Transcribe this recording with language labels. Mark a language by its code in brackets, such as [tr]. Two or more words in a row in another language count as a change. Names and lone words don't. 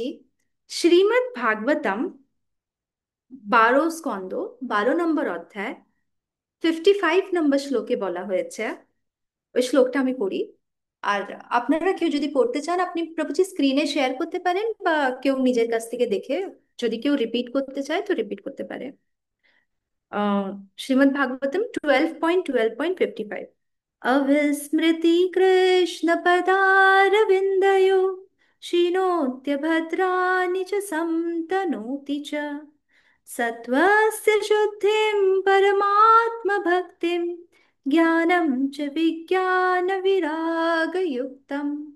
[bn] শ্রীমদ্ ভাগবতম 12 স্কন্ধ, 12 নম্বর অধ্যায়, 55 নম্বর শ্লোকে বলা হয়েছে। ওই শ্লোকটা আমি পড়ি। আর আপনারা কেউ যদি পড়তে চান, আপনি প্রভুজি স্ক্রিনে শেয়ার করতে পারেন, বা কেউ নিজের কাছ থেকে দেখে যদি কেউ রিপিট করতে চায় তো রিপিট করতে পারে। [sa] श्रीमद् भागवतम 12.12.55। अविस्मृति कृष्ण पदारविन्दयो क्षिणोत्य भद्राणि च संतनोति च। सत्त्वस्य शुद्धिं परमात्मभक्तिं ज्ञानं च विज्ञानविरागयुक्तम्।